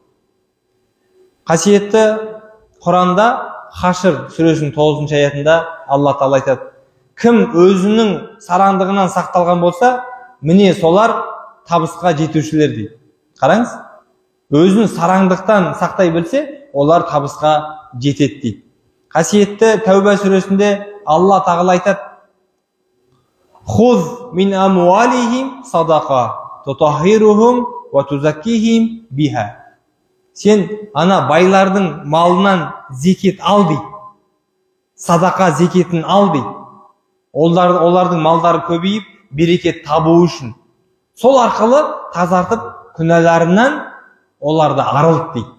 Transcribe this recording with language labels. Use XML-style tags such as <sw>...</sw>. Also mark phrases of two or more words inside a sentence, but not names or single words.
<kk>Қасиетті Құранда Хашр сүресінің 9-шы аятында Алла тағала айтады, кім өзінің сараңдығынан сақталған болса, міне солар табысқа жетушілер дейді. Қараңыз, өзін сараңдықтан сақтай білсе, олар табысқа жетеді дейді. Қасиетті Тәуба сүресінде Алла тағала айтады,</kk> <ar>خذ من أموالهم صدقة تطهرهم وتزكيهم بها.</ar> <kk>Сен ана байлардың малынан зекет ал дейді. Садақа зекетін ал дейді. Олардың малдары көбейіп, берекет табу үшін. Сол арқылы тазартып, күнәларынан оларды арылт дейді.</kk>